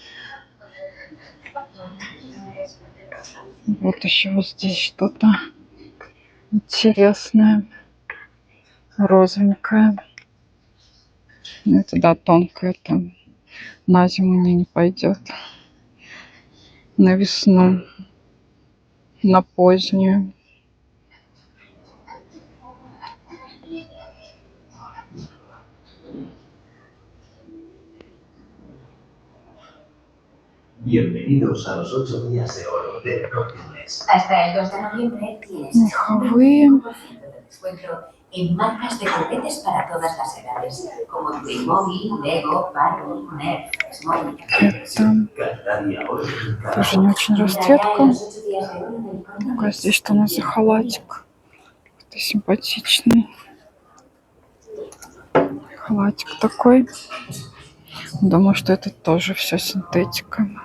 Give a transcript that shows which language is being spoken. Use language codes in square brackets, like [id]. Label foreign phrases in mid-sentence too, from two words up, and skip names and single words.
[ru] Вот еще вот здесь что-то интересное. Розовенькое. Это, да, тонкое. Там на зиму мне не пойдет. На весну. На позднюю. [es] Bienvenidos a los 8 días de oro de Corte Inglés. Hasta el 2 de noviembre tienes [ru] Меховые. [es] 25% de descuento en marcas de juguetes para todas las edades, como Playmobil, Lego, Barbie, Nerf, Small. [ru] Это тоже не очень расцветка. Такой здесь что у нас за халатик. Это симпатичный. Халатик такой. Думаю, что это тоже все синтетика.